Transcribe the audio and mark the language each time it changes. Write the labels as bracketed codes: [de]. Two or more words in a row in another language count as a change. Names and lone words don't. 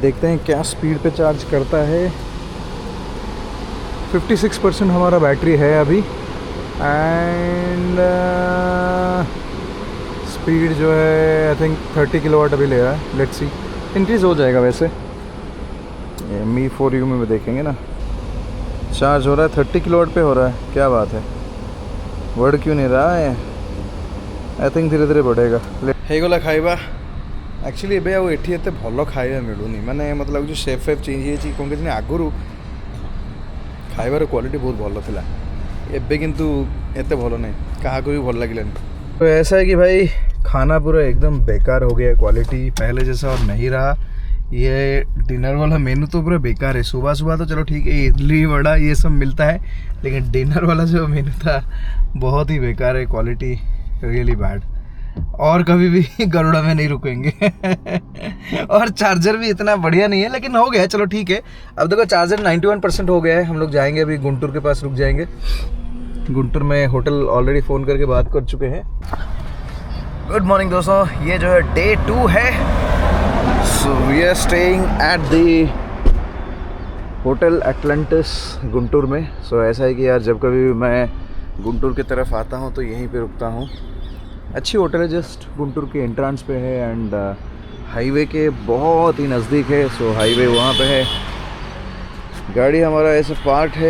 [hi] देखते हैं क्या स्पीड पे चार्ज करता है। 56% हमारा बैटरी है अभी, [en] and speed [hi] जो है [en] I think [hi] 30 किलोवाट अभी ले रहा है। [en] let's see, [hi] इंक्रीज़ हो जाएगा वैसे। ये मी फॉर यू में देखेंगे ना, चार्ज हो रहा है 30 किलोवाट पे हो रहा है। क्या बात है, बढ़ क्यों नहीं रहा है? [en] I think [hi] धीरे धीरे बढ़ेगा। [or] ହେଇଗଲା ଖାଇବା। एक्चुअली ଏବେ ଆଉ ଏଠି ଏତେ ଭଲ ଖାଇବା ମିଳୁନି, ମାନେ ମତେ ଲାଗୁଛି शेफ ଫେଫ୍ ଚେଞ୍ଜ ହେଇଯାଇଛି। କ'ଣ କେମିତି ଆଗରୁ ଖାଇବାର କ୍ୱାଲିଟି ବହୁତ ଭଲ ଥିଲା, ଏବେ କିନ୍ତୁ ଏତେ ଭଲ ନାହିଁ, କାହାକୁ ବି ଭଲ ଲାଗିଲାନି। [hi] तो ऐसा है कि भाई खाना पूरा एकदम बेकार हो गया है, क्वालिटी पहले जैसा और नहीं रहा। ये डिनर वाला मेनू तो पूरा बेकार है। सुबह सुबह तो चलो ठीक है, इडली वड़ा ये सब मिलता है, लेकिन डिनर वाला जो मेनू था बहुत ही बेकार है, [en] quality really bad. [hi] और कभी भी गरुड़ा में नहीं रुकेंगे और चार्जर भी इतना बढ़िया नहीं है, लेकिन हो गया चलो ठीक है। अब देखो चार्जर 91% हो गया है। हम लोग जाएंगे अभी गुंटूर के पास, रुक जाएंगे। गुंटूर में होटल ऑलरेडी फ़ोन करके बात कर चुके हैं। [en] good morning [hi] दोस्तों, ये जो है डे 2 है। [en] so we are staying at the hotel Atlantis Guntur में। [hi] सो ऐसा है कि यार जब कभी भी मैं गुंटूर की तरफ आता हूँ तो यहीं पे रुकता हूँ। अच्छी होटल है, जस्ट गुंटूर के एंट्रेंस पे है [en] and highway [hi] के बहुत ही नज़दीक है। [en] so highway [hi] वहाँ पे है, गाड़ी हमारा ऐसे पार्क है।